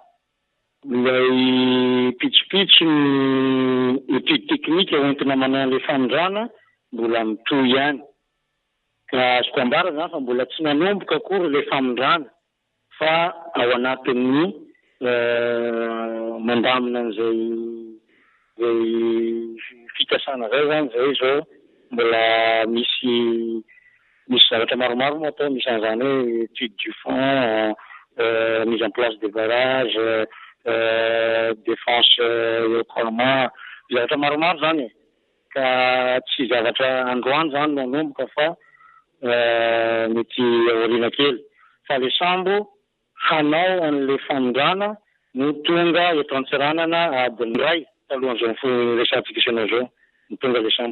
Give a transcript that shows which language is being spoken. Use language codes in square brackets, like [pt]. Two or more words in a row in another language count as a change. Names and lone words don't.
[mg] ilay pitsopitso ny étude teknika hoentina manao ilay famindrana mbola mitohy ihany ka azoko ambara zany fa mbola tsy nanomboka akory ilay famindrana fa ao anatin'ny mandamina an'izay fikasana zay zany zay zao mbola misy zavatra maromaro moa atao misy an'izany hoe [fr] étude du fond, mise en place des barrages, défense écroulement, [mg] zavatra maromaro zany ka tsy zavatra androany zany nanomboka fa mety aoriana kely fa le sambo hanao an'le famindrana no tonga eto Antsiranana adiny iray talohan'izao resantsika isanao zao no tonga le sambo.